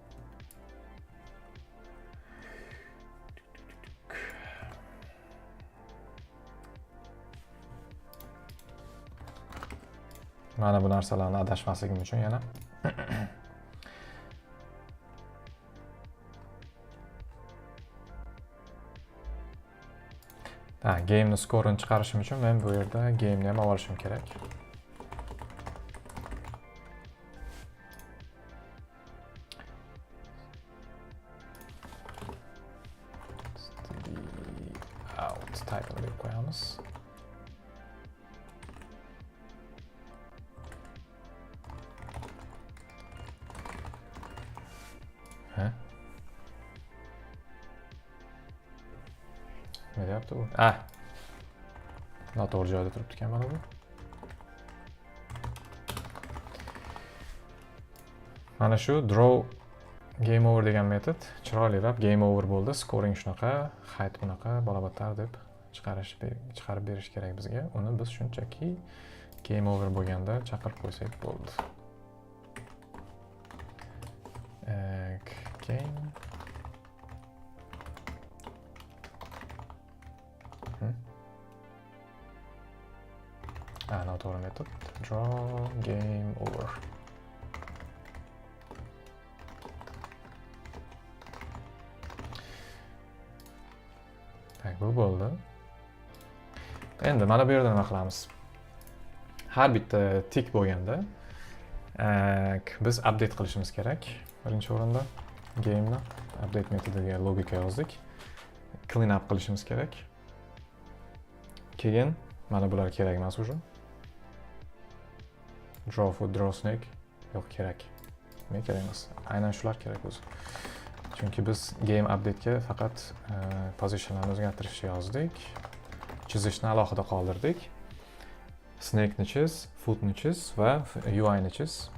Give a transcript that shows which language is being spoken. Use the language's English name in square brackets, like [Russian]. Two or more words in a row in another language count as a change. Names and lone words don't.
[Uzbek] Mana bu narsalarni adashmasligim uchun yana game'ni score'ini chiqarishim uchun men bu yerda game'ni ham olishim kerak. [English] Out title [Uzbek] deb qo'yamiz. [Turkish] Ne yaptı bu? [Uzbek] Noto'g'ri joyda turibdi ekan mana bu. Mana shu [English] draw game over [Uzbek] degan metod chiroylilab [English] game over [Uzbek] bo'ldi. [English] Scoring shunaqa, height bunaqa, [Uzbek] balobatlar deb chiqarib berish kerak bizga. Uni biz shunchaki [English] game over [Uzbek] bo'lganda chaqirib qo'ysak bo'ldi. Game noto'g'ri metod. [English] Draw game over. [Uzbek] Bu bo'ldi. Endi mana bu yerda nima qilamiz? Har bitta tik bo'lganda biz update qilishimiz kerak. Birinchi o'rinda game'ni update metodiga logika yozdik. [English] Clean up [Uzbek] qilishimiz kerak. Keyin mana bular kerak emas уже. [English] Draw foot, draw snake [Uzbek] yo'q kerak. Nima kerak emas? Aynan shular kerak o'zi. Chunki biz [English] game update'ga [Uzbek] faqat positionlarni o'zgartirishni yozdik. Chizishni alohida qoldirdik. Snake ni chiz, foot ni chiz va UI ni chiz.